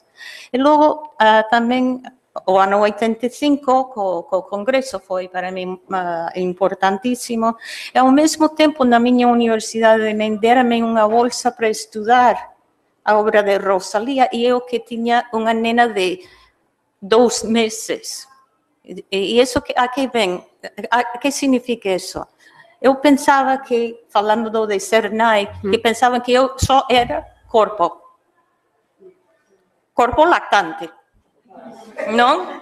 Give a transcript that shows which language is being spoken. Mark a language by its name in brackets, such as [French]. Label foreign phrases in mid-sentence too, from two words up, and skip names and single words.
[Galician] E logo tamén o ano 85, co Congreso, foi para mí importantísimo. E ao mesmo tempo, na miña universidade, deram-me unha bolsa para estudar a obra de Rosalía, e eu que tiña unha nena de 2 meses. [Portuguese] E isso aqui vem, o que significa isso? Eu pensava que, falando de ser nai, que pensavam que eu só era corpo lactante, não?